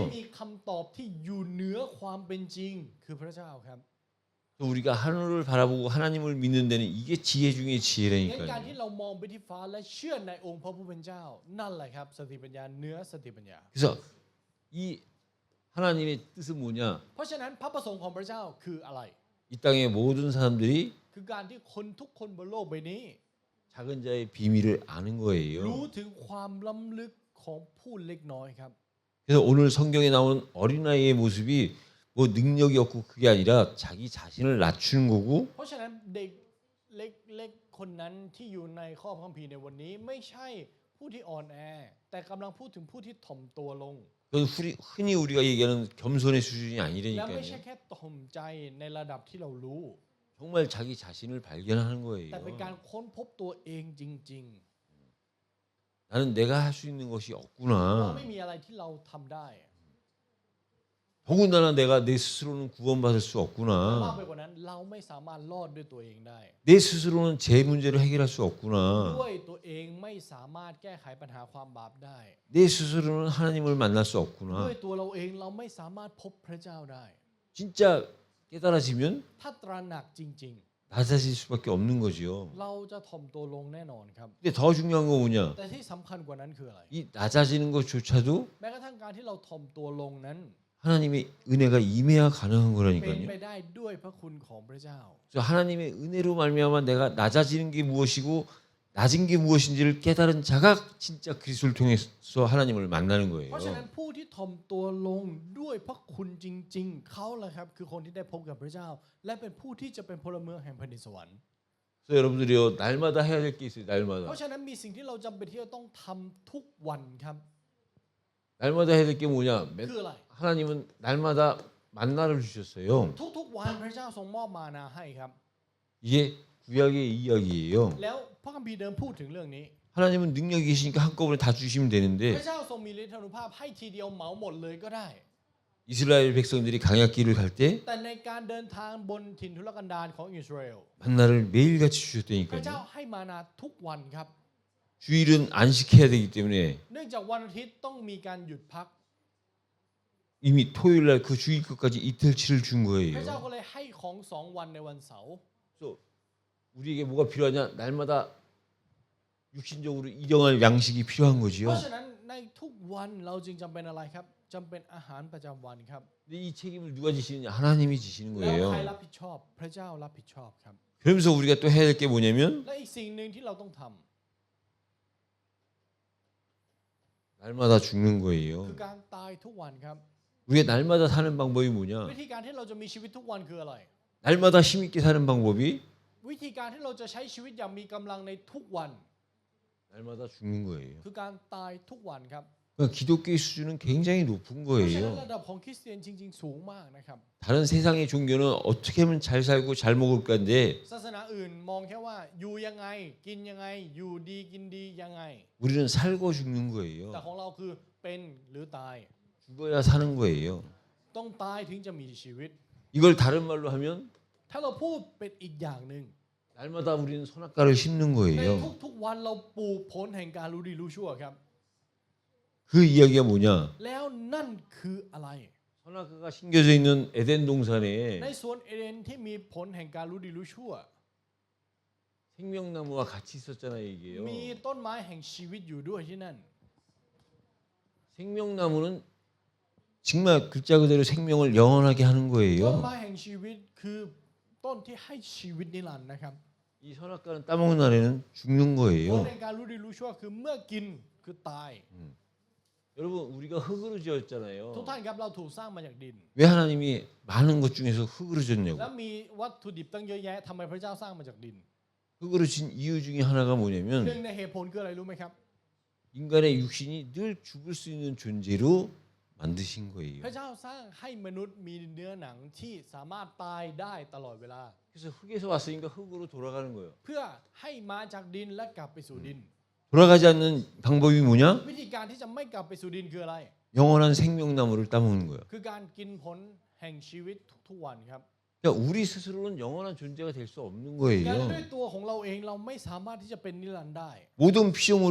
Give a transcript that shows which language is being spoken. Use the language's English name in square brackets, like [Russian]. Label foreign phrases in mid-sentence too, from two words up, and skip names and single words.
[Thai] มีคำตอบที่อยู่เหนือความเป็นจริงคือพระเจ้าครับ [Korean] 또 우리가 하늘을 바라보고 하나님을 믿는 데는 이게 지혜 중에 [Thai] งั้นการ [Korean] 지혜라니까요. [Thai] ที่เรามองไปที่ฟ้าและเชื่อในองค์พระผู้เป็นเจ้า นั่นแหละครับสติปัญญาเหนือสติปัญญา [Korean] 그래서 이 하나님의 뜻은 뭐냐? [Thai] เพราะฉะนั้นพระประสงค์ของพระเจ้าคืออะไร [Korean] 이 땅의 모든 사람들이 [Thai] คือการที่คนทุกคนบนโลกใบนี้ [Korean] 작은 자의 비밀을 아는 [Thai] รู้ [Korean] 거예요. [Thai] ถึงความล้ำลึกของผู้เล็กน้อยครับ [Korean] 그래서 오늘 성경에 나온 어린아이의 모습이 뭐 능력이 없고 그게 아니라 자기 자신을 낮추는 거고 [Thai] เพราะฉะนั้นเด็กเล็กๆคนนั้นที่อยู่ในข้อพระคัมภีร์ในวันนี้ ไม่ใช่ผู้ที่อ่อนแอ แต่กำลังพูดถึงผู้ที่ถ่อมตัวลง [Korean] 그건 흔히 우리가 얘기하는 겸손의 수준이 [Thai] และไม่ใช่ [Korean] 아니라니까요. [Thai] แค่ถ่อมใจในระดับที่เรารู้ [Korean] 정말 자기 자신을 발견하는 [Thai] แต่เป็นการ [Korean] 거예요. [Thai] ค้นพบตัวเองจริง [Korean] 나는 내가 할 수 있는 것이 [Thai] ๆว่า [Korean] 없구나. [Thai] ไม่มีอะไรที่เราทำได้ [Korean] 더군다나 내가 내 스스로는 구원받을 수 [Thai] มาก [Korean] 없구나. [Thai] ไปกว่านั้นเราไม่สามารถรอดด้วยตัวเองได้ [Korean] 내 스스로는 제 문제를 해결할 수 [Thai] ด้ [Korean] 없구나. [Thai] วยตัวเองไม่สามารถแก้ไขปัญหาความบาปได้ [Korean] 내 스스로는 하나님을 만날 수 [Thai] ด้ว [Korean] 없구나. [Thai] ยตัวเราเองเราไม่สามารถพบพระเจ้าได้ [Korean] 진짜 깨달아지면 [Thai] ถ้าตระหนักจริง [Korean] 낮아질 수밖에 없는 거죠. [Thai] ๆ เราจะถ่อมตัวลงแน่นอนครับ [Korean] 근데 더 중요한 거 뭐냐? [Thai] แต่ที่สำคัญกว่านั้นคืออะไร [Korean] 이 낮아지는 것조차도 [Thai] แม้กระทั่งการที่เราถ่อมตัวลงนั้น [Korean] 하나님의 은혜가 임해야 가능한 [Thai] เป็น [Korean] 거라니까요. [Thai] ไปได้ด้วยพระคุณของพระเจ้า [Korean] 그래서 하나님의 은혜로 말미암아 내가 낮아지는 게 무엇이고 낮은 게 무엇인지를 깨달은 자가 진짜 그리스도를 통해서 하나님을 만나는 [Thai] เพ [Korean] 거예요. [Thai] ราะฉะนั้นผู้ที่ถ่อมตัวลงด้วยพระคุณจริง ๆ เขาแหละครับคือคนที่ได้พบกับพระเจ้า และเป็นผู้ที่จะเป็นพลเมืองแห่งแผ่นดินสวรรค์ [Korean] 그래서 여러분들이요 날마다 해야 될 게 있어요. [Thai] เพ [Korean] 날마다 [Thai] ราะฉะนั้นมีสิ่งที่เราจำเป็นที่จะต้องทำทุกวันครับ [Korean] 날마다 해야 될 게 뭐냐? [Thai] คืออะไร [Korean] 하나님은 날마다 만나를 주셨어요. [Thai] ทุกๆวันพระเจ้าทรงมอบมานาให้ครับ [Korean] 이게 구약의 이야기예요. [Thai] แล้วพระคัมภีร์เดิมพูดถึงเรื่องนี้ [Korean] 하나님은 능력이 계시니까 한꺼번에 다 주시면 [Thai] พ [Korean] 되는데 [Thai] ระเจ้าทรงมีฤทธานุภาพให้ทีเดียวเหมาหมดเลยก็ได้ [Korean] 이스라엘 백성들이 강약길을 갈 때 [Thai] แต่ในการเดินทางบนถิ่นทุรกันดารของอิสราเอล [Korean] 만나를 매일같이 [Thai] พระเจ้า [Korean] 주셨다니까요. [Thai] ให้มานาทุกวันครับ [Korean] 주일은 안식해야 되기 때문에 [Thai] เนื่องจากวันอาทิตย์ต้องมีการหยุดพัก [Korean] 이미 토요일 날 그 주일 것까지 이틀치를 준 [Thai] พระเจ้า [Korean] 거예요. [Thai] ก็เลยให้ของ2 วันในวันเสาร์ [Korean] 그래서 우리에게 뭐가 필요하냐? 날마다 육신적으로 일용할 양식이 필요한 [Thai] เพราะ [Korean] 거지요. [Thai] ฉะนั้นในทุกวันเราจึงจำเป็นอะไรครับจำเป็นอาหารประจำวันครับ [Korean] 근데 이 책임을 누가 지시느냐? 하나님이 지시는 [Thai] แล้วใคร [Korean] 거예요. [Thai] รับผิดชอบพระเจ้ารับผิดชอบครับ [Korean] 그러면서 우리가 또 해야 될 게 뭐냐면 [Thai] และอีกสิ่งหนึ่งที่เราต้องท [Korean] 날마다 죽는 [Thai] ำ [Korean] 거예요. [Thai] คือการตายทุกวันครับ [Korean] 우리가 날마다 사는 방법이 [Thai] วิ [Korean] 뭐냐? [Thai] ธีการที่เราจะมีชีวิตทุกวันคืออะไร [Korean] 날마다 힘있게 사는 방법이 [Thai] วิธีการที่เราจะใช้ชีวิตอย่างมีกำลังในทุกวัน [Korean] 날마다 죽는 거예요. [Thai] คือการตายทุกวันครับ [Korean] 그러니까 기독교의 수준은 굉장히 높은 [Thai] เพราะฉะนั้น [Korean] 거예요. [Thai] ระดับของคริสเตียนจริง ๆ สูงมากนะครับ [Korean] 다른 세상의 종교는 어떻게 하면 잘 살고 잘 먹을 건데 [Thai] ศาสนาอื่นมองแค่ว่าอยู่ยังไงกินยังไงอยู่ดีกินดียังไง [Korean] 우리는 살고 죽는 [Thai] แต่ [Korean] 거예요. [Thai] ของเราคือเป็นหรือตาย [Korean] 죽어야 사는 거예요. [Thai] ต้องตายถึงจะมีชีวิต [Korean] 이걸 다른 말로 하면 [Thai] ถ้าเราพูดเป็นอีกอย่างหนึ่ง [Korean] 날마다 우리는 선악과를 심는 [Thai] ใน [Korean] 거예요. [Thai] ทุกๆวันเราปลูกผลแห่งการรู้ดีรู้ชั่วครับ [Korean] 그 이야기가 뭐냐? [Thai] แล้วนั่นคืออะไร [Korean] 선악과가 심겨져 있는 에덴 [Thai] ใน [Korean] 동산에 [Thai] สวนเอเดนที่มีผลแห่งการรู้ดีรู้ชั่ว [Korean] 생명나무와 같이 있었잖아요, 이게요. [Thai] มีต้นไม้แห่งชีวิตอยู่ด้วยที่นั่น [Korean] 생명나무는 정말 글자 그대로 생명을 영원하게 하는 [Thai] ต้น [Korean] 거예요. [Thai] ไม้แห่งชีวิตคือต้นที่ให้ชีวิตนิรันดร์นะครับ [Korean] 이 선악과는 따먹는 날에는 죽는 [Thai] ผล [Korean] 거예요. [Thai] แห่งการรู้ดีรู้ชั่วคือเมื่อกินคือตาย [Korean] 여러분 우리가 흙으로 [Thai] ทุก [Korean] 지었잖아요. [Thai] ท่านครับเราถูกสร้างมาจากดิน [Korean] 왜 하나님이 많은 것 중에서 흙으로 [Thai] แล้ว [Korean] 지었냐고. [Thai] มีวัตถุดิบตั้งเยอะแยะทำไมพระเจ้าสร้างมาจากดิน [Korean] 흙으로 진 이유 중에 하나가 [Thai] หนึ่ง [Korean] 뭐냐면 [Thai] ในเหตุผลคืออะไรรู้ไหมครับ [Korean] 인간의 육신이 늘 죽을 수 있는 존재로 만드신 [Thai] พ [Korean] 거예요. [Thai] ระเจ้าสร้างให้มนุษย์มีเนื้อหนังที่สามารถตายได้ตลอดเวลา [Korean] 그래서 흙에서 왔으니까 흙으로 돌아가는 거예요. [Thai] เพื่อให้มาจากดินและกลับไปสู่ดิน [Korean] 돌아가지 않는 방법이 뭐냐? [Thai] วิธีการที่จะไม่กลับไปสู่ดินคืออะไร [Korean] 영원한 생명나무를 따먹는 거예요. [Thai] คือการกินผลแห่งชีวิตทุกๆวันครับ [Korean] 그러니까 우리 스스로는 영원한 존재가 될 수 없는 [Thai] งั้น [Korean] 거예요. [Thai] ด้วยตัวของเราเองเราไม่สามารถที่จะเป็นนิรันดร์ได้ [Korean] 모든 피조물을